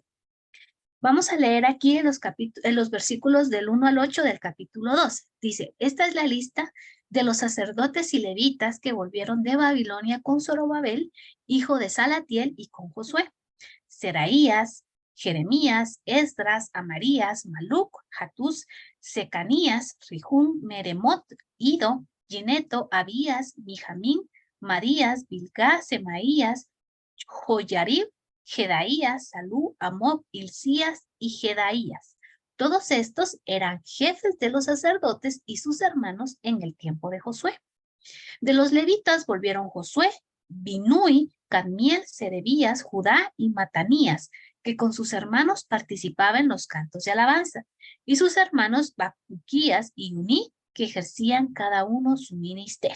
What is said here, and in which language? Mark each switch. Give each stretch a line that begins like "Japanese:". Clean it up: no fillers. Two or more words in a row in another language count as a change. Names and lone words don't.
Spanish: Vamos a leer aquí en los versículos del 1 al 8 del capítulo 12. Dice, esta es la lista de los sacerdotes y levitas que volvieron de Babilonia con Zorobabel, hijo de Salatiel, y con Josué. Seraías, Jeremías, Esdras, Amarías, Maluc, Hatús, Secanías, Rihum, Meremot, Ido, Gineto, Abías, Mijamín, Marías, Bilgá, Semaías, Joyarib, Jedaías, Salú, Amob, Hilcías y Jedaías. Todos estos eran jefes de los sacerdotes y sus hermanos en el tiempo de Josué. De los levitas volvieron Josué, Binui, Cadmiel, Serebías, Judá y Matanías, que con sus hermanos participaban en los cantos de alabanza, y sus hermanos Bacuquías y Uní, que ejercían cada uno su ministerio.